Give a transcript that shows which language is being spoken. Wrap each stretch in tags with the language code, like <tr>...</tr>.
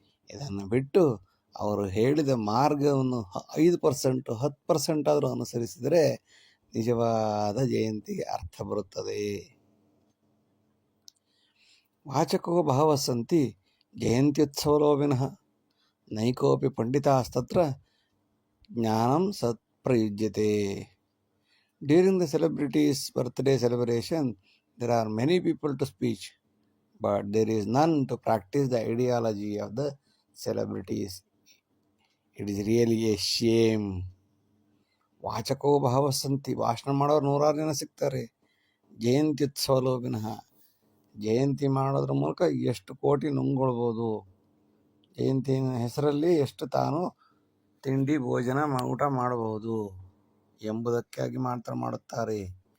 <kn>ಇದನ್ನು ಬಿಟ್ಟು ಅವರು ಹೇಳಿದ ಮಾರ್ಗವನ್ನು 5% 10% ಆದರೂ ಅನುಸರಿಸಿದರೆ ನಿಜವಾದ ಜಯಂತಿಗೆ ಅರ್ಥ ಬರುತ್ತದೆ.</kn> <sa>ವಾಚಕೋ ಬಹವಃ ಸಂತಿ ಜಯಂತ್ಯುತ್ಸವೋ ವಿನಃ ನೈಕೋಪಿ ಪಂಡಿತಾಸ್ತತ್ರ ಜ್ಞಾನಂ ಸತ್ಪ್ರಯುಜ್ಯತೆ.</sa> <en>During the celebrities' birthday celebration, there are many people to speak, but there is none to practice the ideology of the celebrities. It is really a shame.</en> <sa>ವಾಚಕೋ ಬಹವಃ ಸಂತಿ,</sa> <kn>ಭಾಷಣ ಮಾಡೋರು ನೂರಾರು ಜನ ಸಿಗ್ತಾರೆ.</kn> <sa>ಜಯಂತ್ಯುತ್ಸವೋ ವಿನಃ,</sa> <kn>ಜಯಂತಿ ಮಾಡೋದ್ರ ಮೂಲಕ ಎಷ್ಟು ಕೋಟಿ ನುಂಗ್ಕೊಳ್ಬೋದು, ಜಯಂತಿಯ ಹೆಸರಲ್ಲಿ ಎಷ್ಟು ತಾನು ತಿಂಡಿ ಭೋಜನ ಊಟ ಮಾಡಬಹುದು ಎಂಬುದಕ್ಕಾಗಿ ಮಾತ್ರ ಮಾಡುತ್ತಾರೆ.</kn>